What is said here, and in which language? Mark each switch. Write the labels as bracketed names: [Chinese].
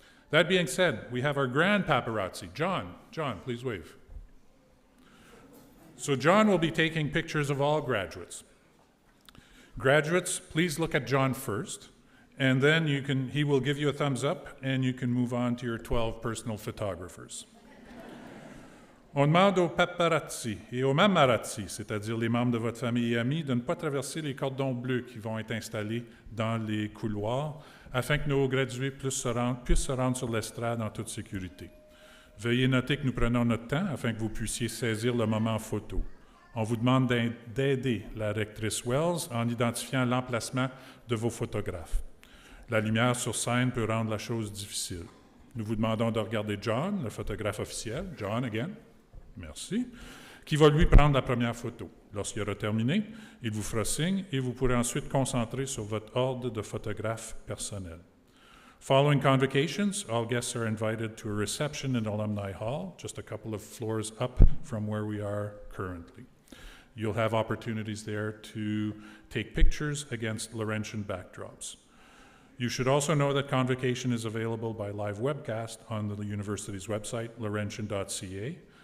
[English] That being said, we have our grand paparazzi, John. John, please wave. So John will be taking pictures of all graduates. Graduates, please look at John first, and then he will give you a thumbs up, and you can move on to your 12 personal photographers. [French] On demande aux paparazzi et aux mamarazzi, c'est-à-dire les membres de votre famille et amis, de ne pas traverser les cordons bleus qui vont être installés dans les couloirs afin que nos gradués puissent se rendre sur l'estrade en toute sécurité. Veuillez noter que nous prenons notre temps afin que vous puissiez saisir le moment photo. On vous demande d'aider la rectrice Wells en identifiant l'emplacement de vos photographes. La lumière sur scène peut rendre la chose difficile. Nous vous demandons de regarder John, le photographe officiel. John, [English] again. [French] Merci. Qui va lui prendre la première photo. Lorsqu'il aura terminé, il vous fera signe et vous pourrez ensuite concentrer sur votre ordre de photographe personnel. [English] Following convocations, all guests are invited to a reception in Alumni Hall, just a couple of floors up from where we are currently. You'll have opportunities there to take pictures against Laurentian backdrops. You should also know that Convocation is available by live webcast on the university's website, laurentienne.ca.